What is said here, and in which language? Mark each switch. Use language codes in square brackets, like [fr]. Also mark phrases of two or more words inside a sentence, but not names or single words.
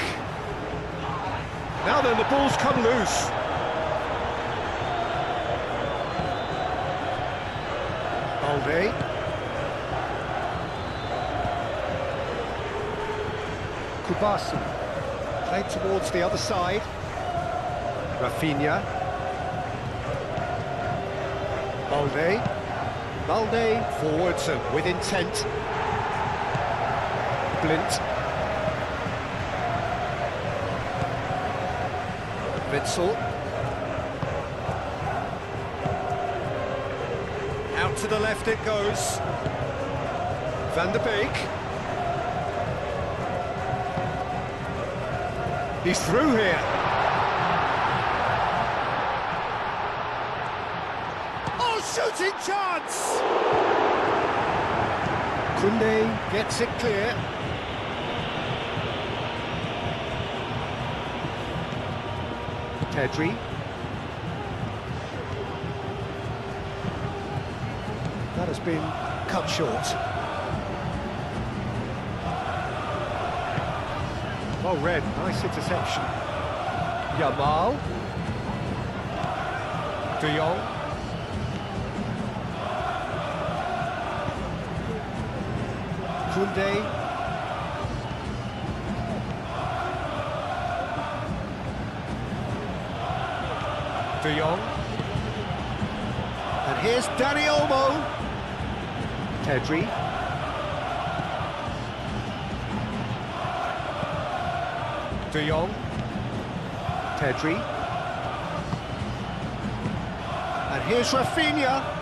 [en] Now then, the ball's come loose. Balde. Kubasi. Played towards the other side. Rafinha. Balde. Balde forwards and with intent. Blint. Witsel. Out to the left it goes. Van der Beek. He's through here. Oh, shooting chance! Koundé gets it clear. Pedri. That has been cut short. Well read, nice interception. Yamal. De Jong. Koundé. De Jong. And here's Dani Olmo. Pedri. De Jong. Pedri. And here's Rafinha.